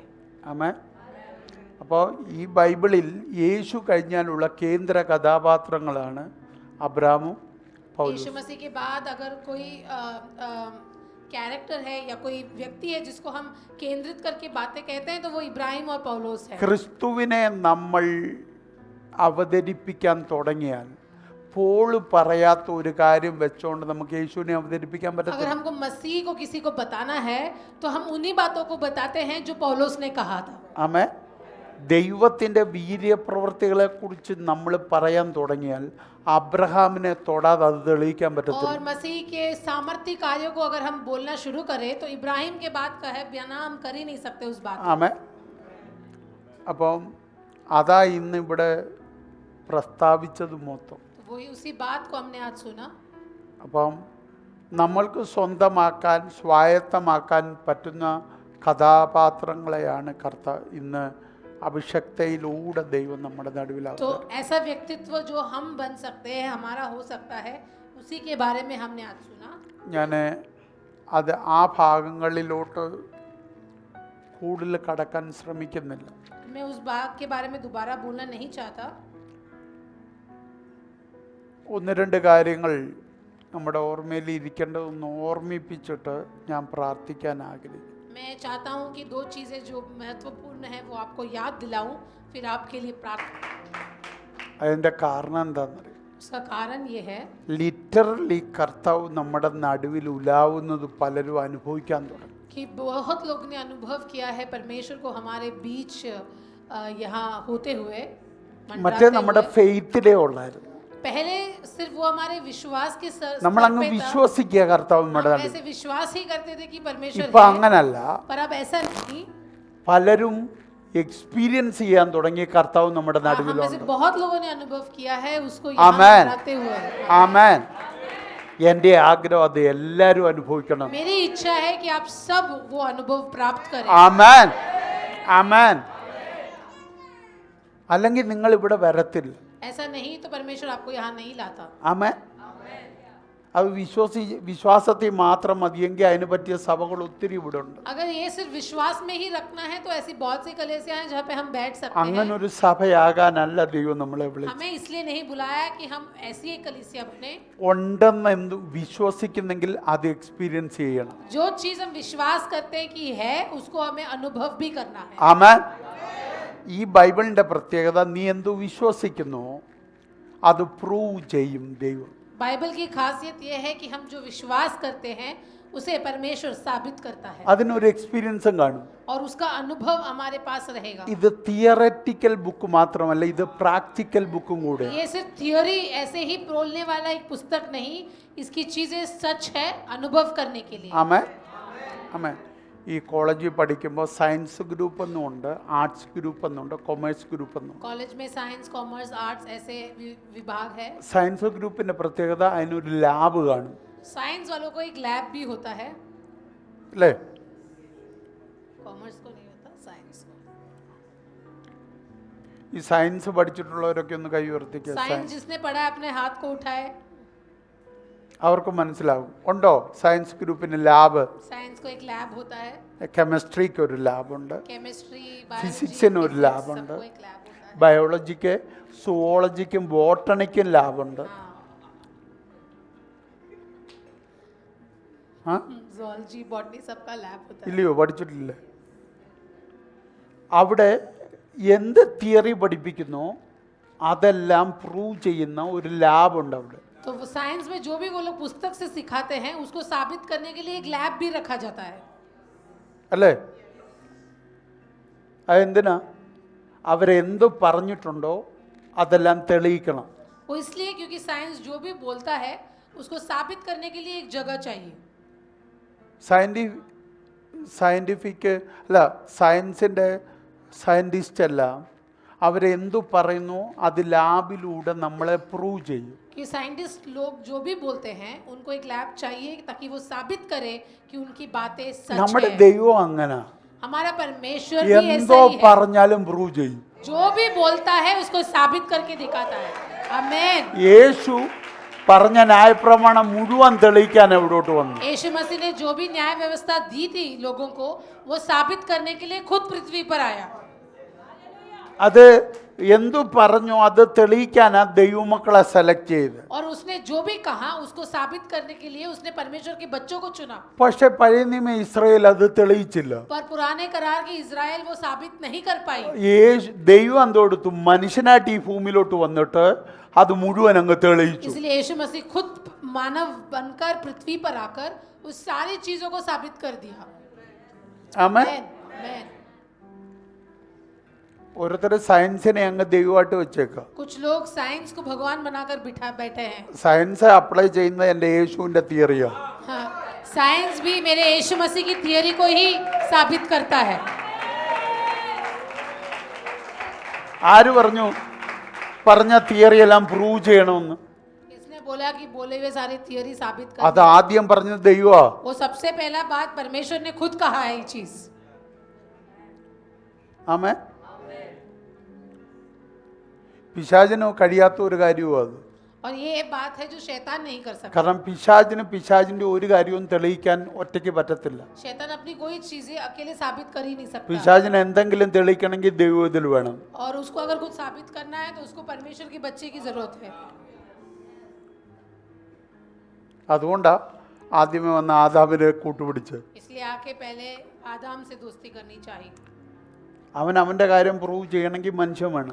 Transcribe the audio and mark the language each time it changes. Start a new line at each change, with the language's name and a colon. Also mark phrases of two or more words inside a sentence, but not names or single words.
Malayalam: ആമേൻ. അപ്പോൾ ഈ ബൈബിളിൽ യേശു കഴിഞ്ഞാലുള്ള കേന്ദ്ര കഥാപാത്രങ്ങളാണ് അബ്രഹാമും പൗലോസും.
Hindi: यीशु मसीह के बाद अगर कोई कैरेक्टर है या कोई व्यक्ति है जिसको हम केंद्रित करके बातें कहते हैं तो वो इब्राहिम और पौलोस है.
Malayalam: ക്രിസ്തുവിനെ നമ്മൾ അവതരിപ്പിക്കാൻ തുടങ്ങിയാൽ പോള് പറയാത്ത ഒരു കാര്യം വെച്ചോണ്ട് നമുക്ക് യേശുവിനെ അവതരിപ്പിക്കാൻ
Hindi: अगर
Malayalam: പറ്റത്തില്ല.
Hindi: हमको मसीह को किसी को बताना है तो हम उन्हीं बातों को बताते हैं जो पौलोस ने कहा था.
Malayalam: ആമേൻ. ദൈവത്തിൻ്റെ വീര്യപ്രവൃത്തികളെ കുറിച്ച് നമ്മൾ പറയാൻ തുടങ്ങിയാൽ അബ്രഹാമിനെ തൊടാതെ അത് തെളിയിക്കാൻ പറ്റത്തില്ല.
Hindi: और मसीह के सामर्थ्य कार्यों को अगर हम बोलना शुरू करें तो इब्राहिम के बाद कहे बिना हम कर ही नहीं सकते उस बात.
Malayalam: ആമേൻ. അപ്പം അതാ ഇന്ന് ഇവിടെ പ്രസ്താവിച്ചത് മൊത്തം.
Hindi: तो वही उसी बात को हमने आज सुना.
Malayalam: അപ്പം നമ്മൾക്ക് സ്വന്തമാക്കാൻ സ്വായത്തമാക്കാൻ പറ്റുന്ന കഥാപാത്രങ്ങളെയാണ് ഇന്ന് അഭിഷക്തയിലൂടെ ദൈവം നമ്മുടെ നടുവിലാകുന്നത്.
Hindi: तो ऐसा व्यक्तित्व जो हम बन सकते हैं हमारा हो सकता है उसी के बारे में हमने आज सुना.
Malayalam: ഞാൻ അത് ആ ഭാഗങ്ങളിലോട്ട് കൂടുതൽ കടക്കാൻ ശ്രമിക്കുന്നില്ല.
Hindi: मैं उस बात के बारे में दोबारा बोलना नहीं चाहता.
Malayalam: ഒന്ന് രണ്ട് കാര്യങ്ങൾ നമ്മുടെ ഓർമ്മയിൽ ഇരിക്കേണ്ടതൊന്ന് ഓർമ്മിപ്പിച്ചിട്ട് ഞാൻ പ്രാർത്ഥിക്കാൻ ആഗ്രഹിക്കുന്നു.
Hindi: मैं चाहता हूँ कि दो चीज़ें जो महत्वपूर्ण है वो आपको याद दिलाऊं फिर आपके लिए प्रार्थना.
Malayalam: അതിൻ്റെ കാരണം എന്താണെന്നറിയാം?
Hindi: उसका कारण ये है
Malayalam: ലിറ്ററലി കർത്താവ് നമ്മുടെ നടുവിൽ ഉലാവുന്നത് പലരും അനുഭവിക്കാൻ തുടങ്ങി.
Hindi: कि बहुत लोग ने अनुभव किया है परमेश्वर को हमारे बीच यहाँ होते हुए.
Malayalam: മറ്റേ നമ്മുടെ ഫെയ്ത്തിലേ ഉള്ളായിരുന്നു.
Hindi: पहले सिर्फ वो हमारे विश्वास के
Malayalam: നമ്മൾ അങ്ങ് വിശ്വസിക്കുക കർത്താവ് നമ്മുടെ നടുവിൽ.
Hindi: ऐसे विश्वास ही करते थे कि परमेश्वर
Malayalam: ഇപ്പൊ
Hindi: है.
Malayalam: അങ്ങനല്ല,
Hindi: पर अब ऐसा नहीं.
Malayalam: പലരും എക്സ്പീരിയൻസ് ചെയ്യാൻ തുടങ്ങി കർത്താവ് നമ്മുടെ
Hindi: हम में से
Malayalam: നടുവിലുണ്ട്.
Hindi: बहुत लोगों ने अनुभव किया है उसको आमेन. यहाँ आते हुए.
Malayalam: ആമേൻ. എൻ്റെ ആഗ്രഹം അത് എല്ലാവരും അനുഭവിക്കണം.
Hindi: मेरी इच्छा है कि आप सब वो अनुभव प्राप्त करें.
Malayalam: ആമേൻ. ആമേൻ. അല്ലെങ്കിൽ നിങ്ങൾ ഇവിടെ വരത്തില്ല.
Hindi: ऐसा नहीं तो परमेश्वर आपको यहाँ नहीं लाता.
Malayalam: ആമേൻ. അത് വിശ്വാസത്തിൽ മാത്രം മതിയെങ്കിൽ അതിനെ പറ്റിയ സഭകൾ ഒത്തിരി ഇവിടെ ഉണ്ട്.
Hindi: अगर ये सिर्फ विश्वास में ही रखना है तो ऐसी बहुत सी कलीसियां हैं जहाँ पे हम बैठ सकते हैं.
Malayalam: അങ്ങനെ ഒരു സഭയാകാനല്ല ദൈവം നമ്മളെ വിളിച്ചത്.
Hindi: हमें इसलिए नहीं बुलाया कि हम ऐसी एक कलीसिया बने.
Malayalam: ഉണ്ടെന്ന് എന്ത് വിശ്വസിക്കുന്നെങ്കിൽ അത് എക്സ്പീരിയൻസ് ചെയ്യണം.
Hindi: जो चीज हम विश्वास करते हैं कि है उसको हमें अनुभव भी करना है.
Malayalam: ആമേൻ. ഈ ബൈബിളിൻ്റെ പ്രത്യേകത, നീ എന്തു വിശ്വസിക്കുന്നു അത് പ്രൂവ് ചെയ്യും ദൈവം.
Hindi: बाइबल की खासियत यह है कि हम जो विश्वास करते हैं उसे परमेश्वर साबित करता है
Malayalam: അതിനൊരു എക്സ്പീരിയൻസും കാണും.
Hindi: और उसका अनुभव हमारे पास रहेगा.
Malayalam: ഇത്
English: theoretical book
Malayalam: മാത്രമല്ല, ഇത്
English: practical book
Malayalam: കൂടെ.
Hindi: ये सिर्फ थियोरी ऐसे ही बोलने वाला एक पुस्तक नहीं, इसकी चीजें सच है अनुभव करने के लिए.
Malayalam: ആമേൻ. ആമേൻ. ഈ കോളേജിൽ പഠിക്കുമ്പോൾ
English: science group
Malayalam: എന്നുമുണ്ട്,
English: arts group
Malayalam: എന്നുണ്ട്,
English: commerce group
Malayalam: എന്നുണ്ട്.
Hindi: कॉलेज में
English: science commerce arts
Hindi: ऐसे विभाग है.
English: science group
Malayalam: പ്രത്യേകത അതിനൊരു ലാബ് കാണും,
Hindi: साइंस वालों को एक लैब भी होता है,
Malayalam: അല്ലേ?
Hindi: कॉमर्स को नहीं होता, साइंस को.
Malayalam: ഈ സയൻസ് പഠിച്ചിട്ടുള്ളവരൊക്കെ ഒന്ന് കൈ ഉയർത്തിക്കുക.
Hindi: साइंस जिसने पढ़ा है अपने हाथ को उठाए.
Malayalam: അവർക്ക് മനസ്സിലാവും. ഉണ്ടോ
English: science group
Malayalam: ലാബ്?
Hindi: साइंस को एक लैब होता है,
Malayalam: കെമിസ്ട്രിക്ക് ഒരു ലാബുണ്ട്,
Hindi: केमिस्ट्री
Malayalam: ഫിസിക്സിന് ഒരു ലാബുണ്ട്,
Hindi: सबको एक लैब होता है.
Malayalam: ബയോളജിക്ക്, സുവോളജിക്കും ബോട്ടണിക്കും ലാബുണ്ട്. ആ
English: zoology botany
Hindi: सबका लैब होता है.
Malayalam: ഇല്ലയോ? പഠിച്ചിട്ടില്ലേ? അവിടെ എന്ത് തിയറി പഠിപ്പിക്കുന്നോ അതെല്ലാം പ്രൂവ് ചെയ്യുന്ന ഒരു ലാബുണ്ട് അവിടെ.
Hindi: तो वो साइंस में जो भी वो लोग पुस्तक से सिखाते हैं उसको साबित करने के लिए एक लैब भी रखा जाता है.
Malayalam: അല്ലേ? അതെന്തിനാ? അവരെന്ത് പറഞ്ഞിട്ടുണ്ടോ അതെല്ലാം തെളിയിക്കണം.
Hindi: वो इसलिए क्योंकि साइंस जो भी बोलता है उसको साबित करने के लिए एक जगह चाहिए.
Malayalam: സയൻറ്റിഫിക് അല്ല, സയൻസിൻ്റെ സയൻറ്റിസ്റ്റ് എല്ലാം അവരെന്തു പറയുന്നു അത് ലാബിലൂടെ നമ്മളെ പ്രൂവ് ചെയ്യും.
Hindi: कि साइंटिस्ट लोग जो भी बोलते हैं उनको एक लैब चाहिए ताकि वो साबित करे कि उनकी बातें सच
Malayalam: നമ്മുടെ
Hindi: है.
Malayalam: ദൈവം അങ്ങനെ
Hindi: हमारा परमेश्वर भी ऐसा
Malayalam: എന്തോ
Hindi: ही है,
Malayalam: പറഞ്ഞാലും പ്രൂവ് ചെയ്യും.
Hindi: जो भी बोलता है उसको साबित करके दिखाता है. आमीन.
Malayalam: യേശു പറഞ്ഞ ന്യായപ്രമാണം മുഴുവൻ തെളിയിക്കാൻ എവിടോട്ട് വന്നു?
Hindi: यीशु मसीह ने जो भी न्याय व्यवस्था दी थी लोगों को वो साबित करने के लिए खुद पृथ्वी पर आया.
Malayalam: അത് എന്തു പറഞ്ഞോ അത് തെളിയിക്കാനാ ദൈവമക്കളെ സെലക്ട് ചെയ്ത്.
Hindi: और उसने जो भी कहा उसको साबित करने के लिए उसने परमेश्वर के बच्चों को चुना.
Malayalam: പക്ഷെ പഴയ നിയമ ഇസ്രായേൽ അത് തെളിയിച്ചില്ല.
Hindi: पर पुराने करार की इजराइल वो साबित नहीं कर पाई.
Malayalam: ദൈവം എന്തോടുത്തു? മനുഷ്യനായിട്ട് ഈ ഭൂമിയിലോട്ട് വന്നിട്ട് അത് മുഴുവൻ അങ്ങ് തെളിയിച്ചു.
Hindi: इसलिए यीशु मसीह खुद मानव बनकर पृथ्वी पर आकर उस सारी चीजों को साबित कर दिया.
Malayalam: ആമേൻ.
Hindi: आमीन.
Malayalam: ഓരോരുത്തർ സയൻസിനെ അങ്ങ് ദൈവമായിട്ട് വെച്ചേക്കുക.
Hindi: कुछ लोग साइंस को भगवान बनाकर बिठा बैठे हैं.
English: science apply
Malayalam: ചെയ്യുന്നത് എൻ്റെ യേശുവിൻ്റെ തിയറിയാണ്.
Hindi: हाँ, साइंस भी मेरे यीशु मसीह की थियरी को ही साबित करता है.
Malayalam: ആര് പറഞ്ഞു പറഞ്ഞ തിയറി എല്ലാം പ്രൂവ് ചെയ്യണമെന്ന്?
Hindi: इसने बोला कि बोले हुए सारी थियरी साबित कर.
Malayalam: അത് ആദ്യം പറഞ്ഞത് ദൈവമാ.
Hindi: वो सबसे पहला बात परमेश्वर ने खुद कहा है ये चीज.
Malayalam: ആമേൻ. പിശാചിന് കഴിയാത്ത ഒരു കാര്യവും അത്.
Hindi: और ये बात है जो शैतान नहीं कर सकता.
Malayalam: കാരണം പിശാചിന്റെ ഒരു കാര്യവും തെളിയിക്കാൻ ഒറ്റയ്ക്ക് പറ്റത്തില്ല.
Hindi: शैतान अपनी कोई चीजें अकेले साबित कर ही नहीं सकता.
Malayalam: പിശാചിന് എന്തെങ്കിലും തെളിയിക്കണമെങ്കിൽ ദൈവം ഇതിൽ വേണം.
Hindi: और उसको अगर कुछ साबित करना है तो उसको परमेश्वर के बच्चे की जरूरत है.
Malayalam: അതുകൊണ്ടാ ആദ്യമേ വന്ന ആദാമിനെ കൂട്ടുപിടിച്ച്
Hindi: इसलिए आके पहले आदम से दोस्ती करनी चाहिए.
Malayalam: അവൻ അവൻ്റെ കാര്യം പ്രൂവ് ചെയ്യണമെങ്കിൽ മനുഷ്യൻ വേണം.